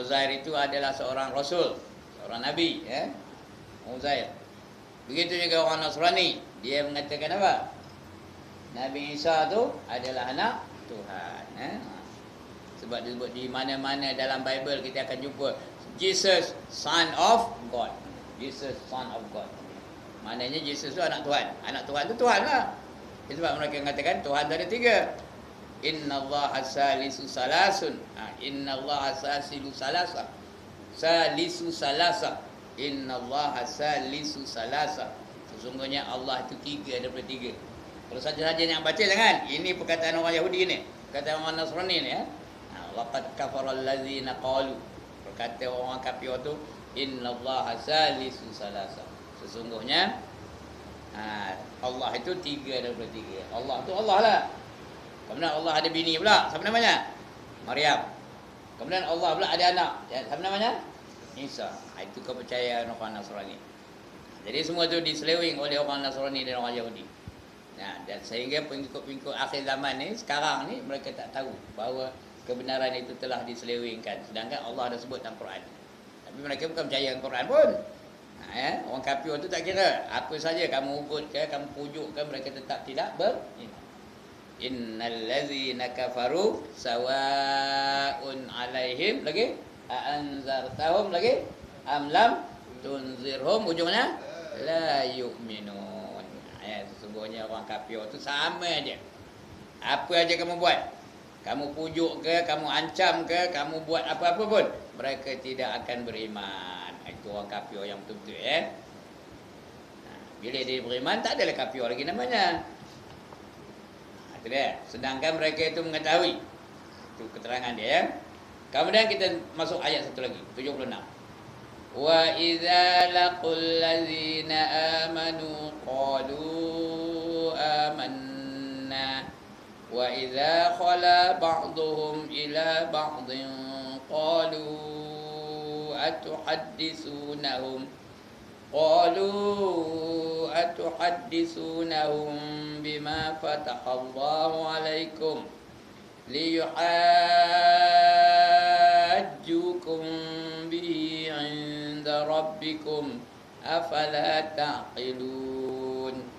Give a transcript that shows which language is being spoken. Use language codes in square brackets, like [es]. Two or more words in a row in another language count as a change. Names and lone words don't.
[ms] Uzair itu adalah seorang Rasul. seorang nabi, ya. Uzair. Begitu juga orang Nasrani, dia mengatakan apa? Nabi Isa tu adalah anak Tuhan, ya. Sebab disebut di mana-mana dalam Bible kita akan jumpa [en] Jesus son of God. Jesus son of God. [ms] Maknanya Jesus tu anak Tuhan. Anak Tuhan tu Tuhan lah. Sebab mereka mengatakan Tuhan tu ada tiga. [ar] إن الله ثالث ثلاثة. إن الله ثالث ثلاثة. ثالث ثلاثة. إن الله ثالث ثلاثة. [ms] Sesungguhnya Allah itu tiga daripada tiga. Kalau saja-saja yang baca jangan. Ini perkataan orang Yahudi ni. Perkataan orang Nasrani ni, ya. [ar] لقد كفر الذين قالوا. [ms] Berkata orang kafir tu, [ar] إن الله ثالث ثلاثة. [ms] Sesungguhnya Allah itu tiga daripada tiga. Allah tu Allah lah. Kemudian Allah ada bini pula. Siapa namanya? Maryam. Kemudian Allah pula ada anak. Siapa namanya? Isa. Itu kepercayaan orang Nasrani. Jadi semua tu diseleweng oleh orang Nasrani dan orang Yahudi. Dan sehingga pengikut-pengikut akhir zaman ni, sekarang ni mereka tak tahu bahawa kebenaran itu telah diselewengkan. Sedangkan Allah dah sebut dalam Quran. Tapi mereka bukan percaya dengan Quran pun. Ya? Orang kafir tu tak kira. Apa saja kamu ugut ke, kamu pujuk ke, mereka tetap tidak beriman. [ar] إن الذين كفروا سواء عليهم lagi أأنذرتهم lagi أم لم تنذرهم، ujungnya لا يؤمنون. [ms] Ya, sesungguhnya orang kafir tu sama aja. Apa aja kamu buat, kamu pujuk ke, kamu ancam ke, kamu buat apa-apa pun, mereka tidak akan beriman. Itu orang kafir yang betul-betul, ya. Bila dia beriman, tak adalah kafir lagi namanya. Itu dia. Sedangkan mereka itu mengetahui. Itu keterangan dia, ya. Kemudian kita masuk ayat satu lagi, 76. [ar] وإذا لقوا الذين آمنوا قالوا آمنا وإذا خلا بعضهم إلى بعض قالوا أتحدثونهم بما فتح الله عليكم ليحاجوكم به عند ربكم أفلا تعقلون.